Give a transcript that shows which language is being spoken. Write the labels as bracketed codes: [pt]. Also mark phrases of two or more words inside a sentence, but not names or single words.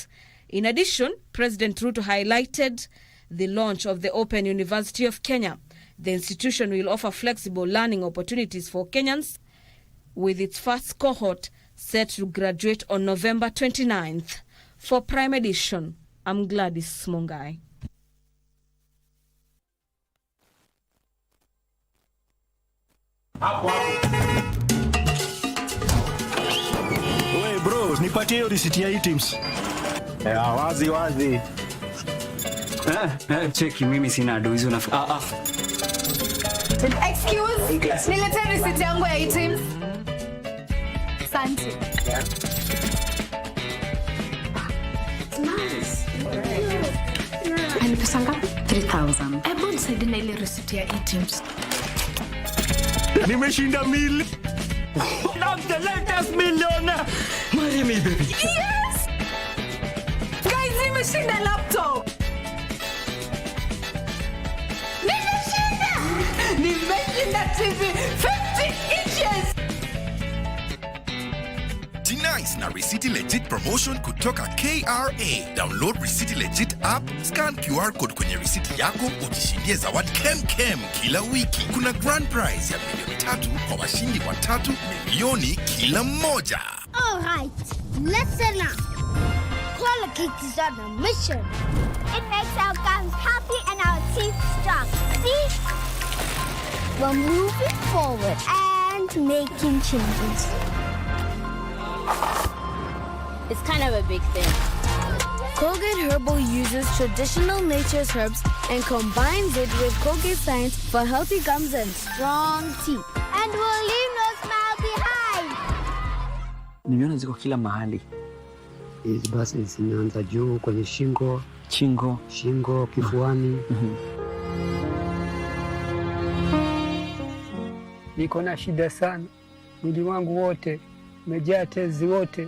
[en] In addition, President Ruto highlighted the launch of the Open University of Kenya. The institution will offer flexible learning opportunities for Kenyans, with its first cohort set to graduate on November 29th. For Prime Edition, I'm Gladys Mungai. [sw] Wewe bro, nipatie hiyo risiti ya items. Wazi wazi. Cheki, mimi sina do hizo nafuka. Excuse, niletee risiti yangu ya items. Asante. Nice. Ani pesa ngapi? 3,000. Hebu nisaidie na ile risiti ya items. Nimeshinda mili. [en] I'm the latest millionaire. Marry me, baby. Yes! Guys, [sw] nimeshinda laptop. Nimeshinda TV 50 inches. Nice na Risiti Legit promotion kutoka KRA. [en] Download Risiti Legit app, scan QR code [sw] kwenye risiti yako, ujishindie zawadi kem kila wiki. Kuna [en] grand prize [sw] ya milioni 3 kwa washindi 3 milioni kila mmoja. [en] All right, listen up. Quality is on a mission. It makes our gums happy and our teeth strong. See? We're moving forward and making changes. It's kind of a big thing. Colgate Herbal uses traditional nature's herbs and combines it with Colgate science for healthy gums and strong teeth. And we'll leave no smile behind. [sw] Nimeona ziko kila mahali. Hizi basi zinaanza juu kwenye shingo, kifuani. Niko na shida sana. Mwili wangu wote umejaa tezi wote.